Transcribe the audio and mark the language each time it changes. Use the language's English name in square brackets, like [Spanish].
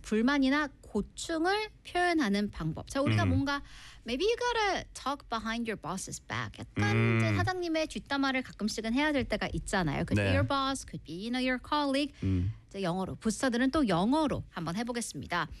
[Korean] 불만이나 고충을 표현하는 방법. 자, 우리가 뭔가 [English] maybe you gotta talk behind your boss's back. [Korean] 약간 사장님의 뒷담화를 가끔씩은 해야 될 때가 있잖아요. [English] Could 네. be your boss, could be you know, your colleague. [Korean] 자, 영어로. 부사들은 또 영어로 한번 해보겠습니다.